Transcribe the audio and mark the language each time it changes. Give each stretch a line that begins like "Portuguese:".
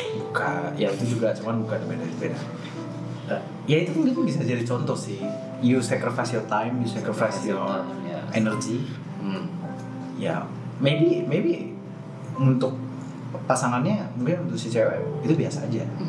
Indonesian: buka, ya itu juga cuman bukan beda. Ya itu mungkin bisa jadi contoh sih.
English: You sacrifice your time, you sacrifice your energy.
Indonesian: Ya maybe untuk pasangannya mungkin untuk si cewek itu biasa aja.